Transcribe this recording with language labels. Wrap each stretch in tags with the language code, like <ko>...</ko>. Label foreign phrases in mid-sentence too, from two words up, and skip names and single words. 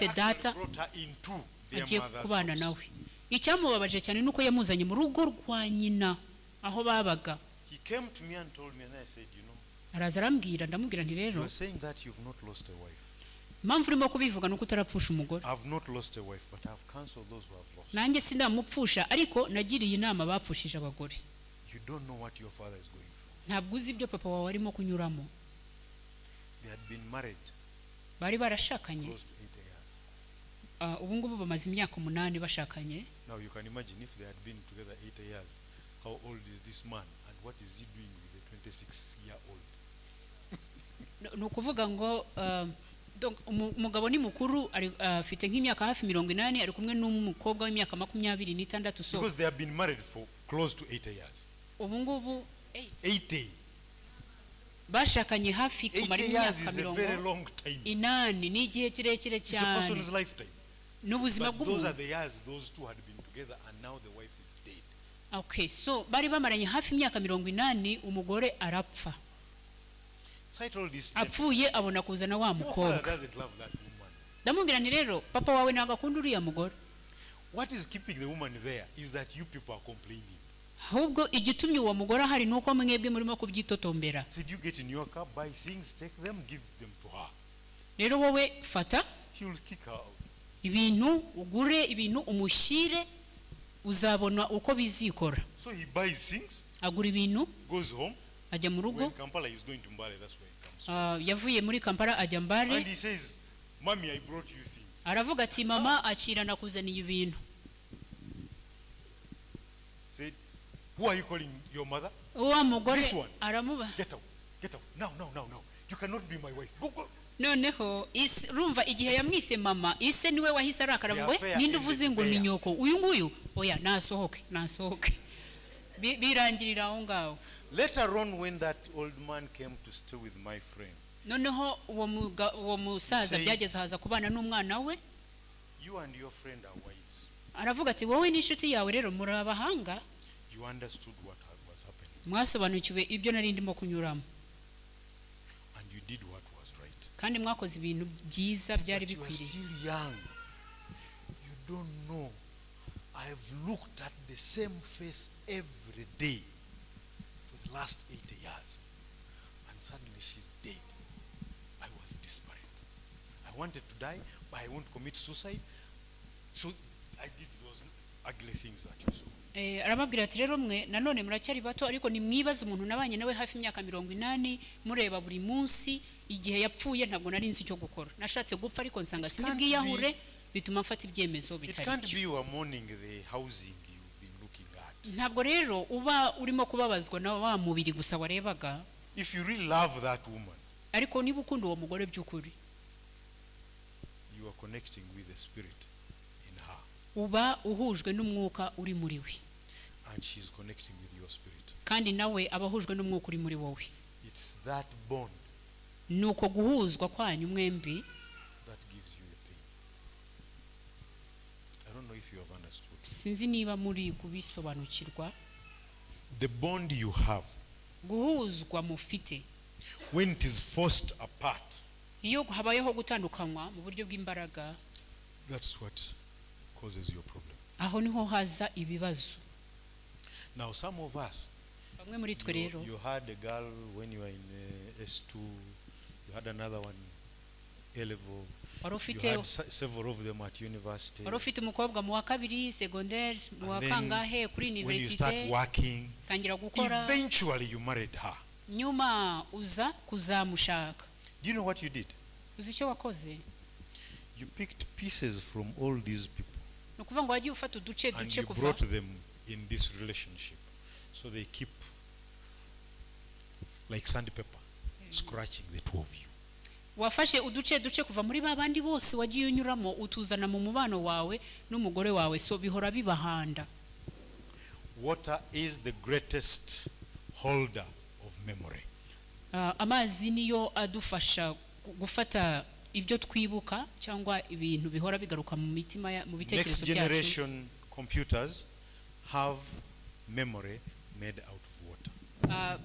<en>He had</en> <rw>data</rw> <en>actually brought her into their</en> <rw>agiye</rw> <en>mother's</en> <rw>kubana</rw> <en>house.</en> <rw>nawe. Icyamubabaje cyane nuko yamuzanye mu rugo rwa nyina aho babaga.</rw> <en>He came to me and told me, and I said,</en> <rw>Araza arambwira, ndamubwira nti</rw> <en>you</en> <rw>rero</rw> <en>are saying that you've not lost a wife.</en> <rw>impamvu urimo kubivuga nuko utarapfusha umugore.</rw> <en>I've not lost a wife, but I've counseled those who have lost.</en> <rw>Nanjye sindamupfusha, ariko nagiriye inama bapfushije abagore.</rw> <en>You don't know what your father is going through.</en> <rw>Ntabwo uzi ibyo papa wawe arimo kunyuramo.</rw> <en>There are been married</en> <rw>bari barashakanye</rw> <en>close to 8 years.</en> <rw>ubu ngubu bamaze imyaka 8 bashakanye.</rw> <en>Now you can imagine if they had been together 8 years, how old is this man and what is he doing with a 26-year-old?</en> <rw>Ni ukuvuga ngo donc umugabo ni mukuru afite nk'imyaka hafi 80 ari kumwe n'umukobwa w'imyaka 26 so</rw> <en>Because they have been married for close to 8 years.</en> <rw>ubu ngubu 80. bashakanye hafi 80 kumara</rw> <en>years</en> <rw>imyaka</rw> <en>is a very long time.</en> <rw>inani ni igihe kirekire</rw> <en>It's a</en> <rw>cyane</rw> <en>person's lifetime.</en> <rw>n'ubuzima</rw> <en>But those are</en> <rw>bw'umuntu.</rw> <en>the years those two had been together and now the wife is dead. Okay, so</en> <rw>bari bamaranye hafi imyaka 80 umugore arapfa.</rw> <en>So I told this</en> <rw>Apfuye abona kuzana wa</rw> <en>your father</en> <rw>mukobwa.</rw> <en>doesn't love that woman.</en> <rw>Ndamubwira nti rero papa wawe ntago akunda uriya mugore.</rw> <en>What is keeping the woman there is that you people are complaining.</en> <rw>Ahubwo igitumye uwo mugore ahari nuko mwebwe murimo kubyitotombera.</rw> <en>Said you get in your car, buy things, take them, give them to her.</en> <rw>Rero wowe fata</rw> <en>He will kick her out.</en> <rw>ibintu ugure ibintu umushyire uzabona uko bizikora.</rw> <en>So he buys things,</en> <rw>Agura ibintu</rw> <en>goes home.</en> <rw>ajya mu</rw> <en>When</en> <rw>rugo</rw> <en>Kampala is going to Mbale, that's where he comes from.</en> <rw>yavuye muri Kampala ajya</rw> <en>And</en> <rw>Mbale</rw> <en>he says, Mommy, I brought you things.</en> <rw>aravuga ati mama akira nakuzaniye ibintu.</rw> <en>Said, who are you calling your mother?</en> <rw>Uwa mugore</rw> <en>This one.</en> <rw>aramuba</rw> <en>Get out. Get out. Now. You cannot be my wife. Go.</en> <rw>noneho rumva igihe yamwise mama ise niwe wahise arakara</rw> <en>The</en> <rw>ngo</rw> <en>affair</en> <rw>ninde</rw> <en>ended</en> <rw>uvuze ngo ni</rw> <en>there.</en> <rw>nyoko uyu nguyu oya nasohoke birangirira aho ngaho.</rw> <en>Later on, when that old man came to stay with my friend,</en> <rw>Noneho uwo musaza</rw> <en>Say-</en> <rw>byageze haza kubana n'umwana we</rw> <en>you and your friend are wise.</en> <rw>aravuga ati wowe n'inshuti yawe rero muri abahanga</rw> <en>You understood what was happening.</en> <rw>mwasobanukiwe ibyo nari ndimo kunyuramo</rw> <en>And you did what was right.</en> <rw>kandi mwakoze ibintu byiza byari</rw> <en>But you are</en> <rw>bikwiriye.</rw> <en>still young. You don't know. I've looked at the same face every day for the last 80 years. And suddenly she's dead. I was desperate. I wanted to die, but I won't commit suicide. So I did those ugly things that you saw.</en> <rw>Arababwira ati rero mwe nanone muracyari bato ariko nimwibaza umuntu nabanye nawe hafi imyaka 80 mureba buri munsi igihe yapfuye ntabwo nari nzi icyo gukora nashatse gupfa ariko nsanga sinibwiyahure bituma mfata ibyemezo</rw> <en>It</en> <rw>bitari</rw> <en>can't</en> <rw>byo.</rw> <en>be you are mourning the housing you've been looking at.</en> <rw>Ntabwo rero uba urimo kubabazwa na wa mubiri gusa warebaga</rw> <en>If you really love that woman,</en> <rw>ariko niba ukunda uwo mugore by'ukuri</rw> <en>you are connecting with the spirit in her.</en> <rw>uba uhujwe n'umwuka uri muri we</rw> <en>And she's connecting with your spirit.</en> <rw>kandi nawe aba ahujwe n'umwuka uri muri wowe.</rw> <en>It's that bond</en> <rw>Nuko guhuzwa kwanyu mwembi</rw> <en>that gives you the pain. I don't know if you have understood.</en> <rw>sinzi niba muri kubisobanukirwa.</rw> <en>The bond you have,</en> <rw>Guhuzwa mufite</rw> <en>when it is forced apart,</en> <rw>iyo habayeho gutandukanywa mu buryo bw'imbaraga</rw> <en>that's what causes your problem.</en> <rw>aho niho haza ibibazo.</rw> <en>Now, some of us,</en> <rw>Bamwe muri twe rero</rw> <en>you had a girl when you were in S2, you had another one, A-level,</en> <rw>wari</rw> <en>you</en> <rw>ufite</rw> <en>had several of them at university.</en> <rw>wari ufite umukobwa mu wa kabiri secondaire mu wa</rw> <en>And then</en> <rw>kangahe kuri</rw> <en>when you start</en> <rw>universite</rw> <en>working,</en> <rw>tangira gukora</rw> <en>eventually you married her.</en> <rw>nyuma uza kuzamushaka.</rw> <en>Do you know what you did?</en> <rw>Uzi icyo wakoze?</rw> <en>You picked pieces from all these people</en> <rw>Ni ukuvuga ngo wagiye ufata uduce</rw> <en>and</en> <rw>duce</rw> <en>you</en> <rw>kuva</rw> <en>brought them in this relationship. So they keep like sandpaper, scratching the two of you.</en> <rw>wafashe uduce duce kuva muri ba bandi bose wagiye unyuramo utuzana mu mubano wawe n'umugore wawe so bihora bibahanda.</rw> <en>Water is the greatest holder of memory.</en> <rw>Amazi niyo adufasha gufata ibyo twibuka cyangwa ibintu bihora bigaruka mu mitima mu</rw> <en>Next</en> <rw>bitekerezo byacu.</rw> <en>generation computers have memory made out of water.</en>